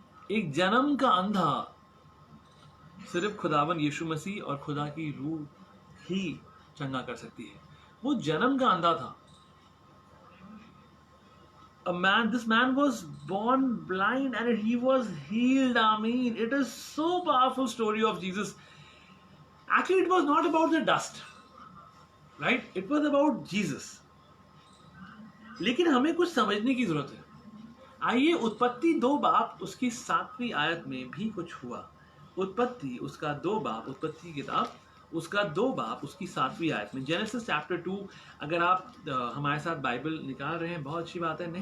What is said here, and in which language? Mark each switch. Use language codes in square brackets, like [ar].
[hi] एक जन्म का अंधा सिर्फ खुदावन यीशु मसीह और खुदा की रूह ही चंगा कर सकती है। वो जन्म का अंधा था। [en] This man was born blind and he was healed. I mean, it is so powerful story of Jesus. Actually, it was not about the dust, right? It was about Jesus. [hi] लेकिन हमें कुछ समझने की जरूरत है। आइए, उत्पत्ति 2 बाप उसकी 7वीं आयत में भी कुछ हुआ। उत्पत्ति उसका 2 बाप, उत्पत्ति की किताब उसका 2 बाप उसकी 7वीं आयत में, [en] Genesis chapter 2। [hi] अगर आप हमारे साथ बाइबल निकाल रहे हैं, बहुत अच्छी बात है।